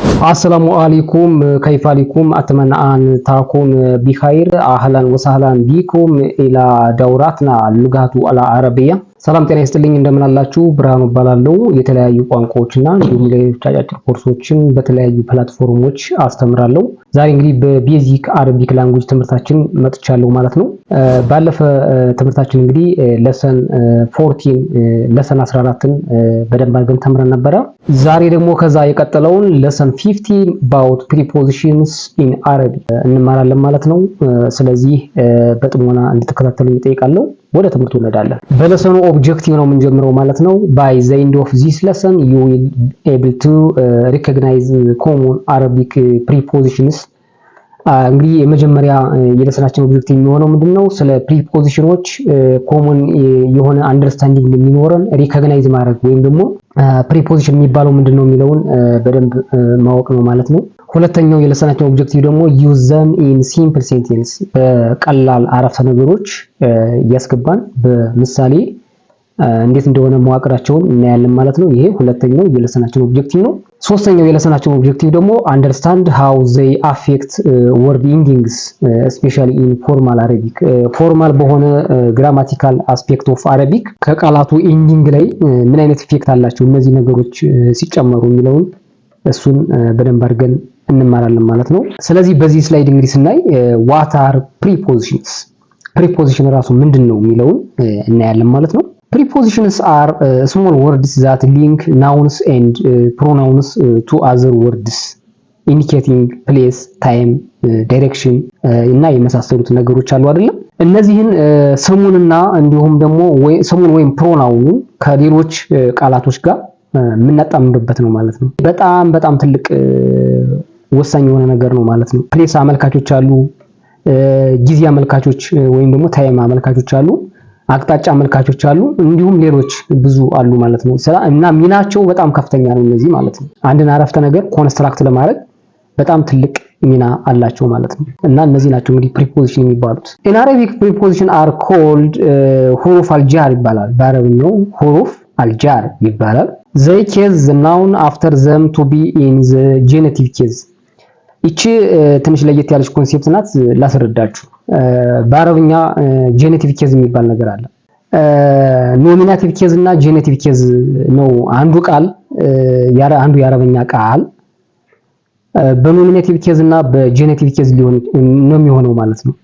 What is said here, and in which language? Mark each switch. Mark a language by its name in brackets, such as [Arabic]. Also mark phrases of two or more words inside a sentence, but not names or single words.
[Arabic] السلام عليكم كيف عليكم أتمنى أن تكون بخير أهلا وسهلا بكم إلى دوراتنا اللغة [Amharic] العربية ሰላም ጤና ይስጥልኝ እንደምን አላችሁ ብርሃኑ እባላለሁ የተለያዩ ቋንቋዎችና እንዲሁም ሌሎች አጫጭር ኮርሶችን በተለያዩ ፕላትፎርሞች አስተምራለሁ ዛሬ እንግዲህ [English] basic Arabic language [Amharic] ትምህርታችን መጥቻለሁ ማለት ነው ባለፈ ትምህርታችን እንግዲህ ለሰን 14 ለሰን 14ን በደንብ አድርገን ተምረን ነበር ዛሬ ደግሞ ከዛ የቀጠለውን ለሰን 15 [English] about prepositions in Arabic [Amharic] እንማራለን ማለት ነው ስለዚህ በጥሞና እንድትከታተሉኝ እጠይቃለሁ ወደ ትምህርቱ እንሄዳለን [English] lesson objective [Amharic] ነው የምንጀምረው ማለት ነው [English] by the end of this lesson you will able to recognize common Arabic prepositions [Amharic] እንግዲህ የመጀመሪያ [English] lesson objective [Amharic] የሚሆነው ምንድነው ስለ [English] prepositions common [Amharic] የሆነ አንደርስታንዲንግ የሚኖረን ሪኮግናይዝ ማድረግ ወይም ደግሞ ፕሪፖዚሽን የሚባለው ምንድነው የሚለውን በደንብ ማወቅ ነው ማለት ነው ሁለተኛው [English] lesson objective [Amharic] ደግሞ [English] use them in simple sentence [Amharic] በቀላል አረፍተ ነገሮች ያስገባን በምሳሌ እንዴት እንደሆነ መዋቅራቸውን እናያለን ማለት ነው ይሄ ሁለተኛው [English] lesson objective [Amharic] ነው ሶስተኛው [English] lesson objective [Amharic] ደግሞ [English] understand how they affect word endings especially in formal Arabic formal [Amharic] በሆነ [English] grammatical aspect of Arabic [Amharic] ከቃላቱ ኤንዲንግ ላይ ምን አይነት ኢፌክት አላቸው እነዚህ ነገሮች ሲጨመሩ የሚለውን እሱን በደንብ አድርገን እንማራለን ማለት ነው ስለዚህ በዚህ ስላይድ እንግዲህ ስናይ [English] what are prepositions preposition [Amharic] ራሱ ምንድነው የሚለውን እናያለን ማለት ነው [English] prepositions are small words that link nouns and pronouns to other words indicating place time direction [Amharic] እና የመሳሰሉት ነገሮች አሉ አይደል እነዚህን ስሙንና እንዲሁም ደግሞ ስሙን ወይም ፕሮናውኑ ከሌሎች ቃላቶች ጋር ምናጣምርበት ነው ማለት ነው በጣም ትልቅ ወሳኝ የሆነ ነገር ነው ማለት ነው ፕሌስ አመልካቾች አሉ ጊዜ አመልካቾች ወይም ደግሞ ታይም አመልካቾች አሉ አቅጣጫ አመልካቾች አሉ እንዲሁም ሌሎች ብዙ አሉ ማለት ነው እና ሚናቸው በጣም ከፍተኛ ነው እነዚህ ማለት ነው አንድን አረፍተ ነገር ኮንስትራክት ለማድረግ በጣም ትልቅ ሚና አላቸው ማለት ነው እና እነዚህ ናቸው እንግዲህ ፕሪፖዚሽን የሚባሉት [English] in Arabic preposition are called [Arabic] حروف الجر [Amharic] ይባላል በአረብኛው [Arabic] حروف الجر [Amharic] ይባላል [English] they case the noun after them to be in the genitive case [Amharic] እቺ ትንሽ ለየት ያለች ኮንሴፕት ናት ላስረዳችሁ በአረብኛ [English] genitive case [Amharic] የሚባል ነገር አለ [English] nominative case [Amharic] እና [English] genitive case [Amharic] ነው አንዱ ቃል አንዱ የአረብኛ ቃል [English] nominative case [Amharic] እና [English] genitive case [Amharic] ሊሆን ነው የሚሆነው ማለት ነው